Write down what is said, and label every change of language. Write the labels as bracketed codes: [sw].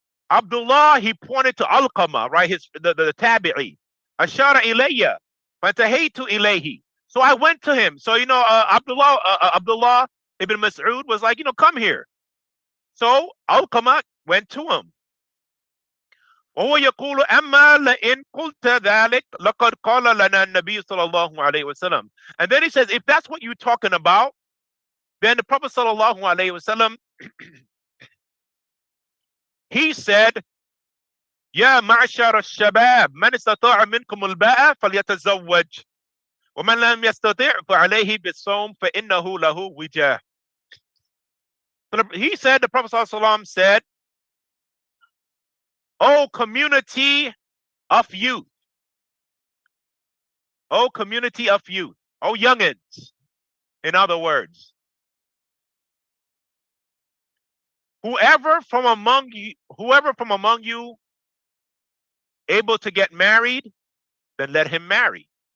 [en] Abdullah, he pointed to Alqama, right? The tabi'i. [ar] Ashara ilayya, fantahaytu ilayhi. [en] So I went to him. So, Abdullah ibn Mas'ud was like, come here. So Alqama went to him. [ar] وهو يقول أما لئن قلت ذلك لقد قال لنا النبي صلى الله عليه وسلم. [en] And then he says, if that's what you're talking about, then the Prophet صلى الله عليه وسلم, he said, [ar] يا معشر الشباب من استطاع منكم الباءة فليتزوج ومن لم يستطع فعليه بالصوم فإنه له وجاه. [en] He said, the Prophet [ar] صلى الله عليه وسلم [en] said, O community of youth, O community of youth, O youngins, in other words, whoever from among you able to get married, then let him marry.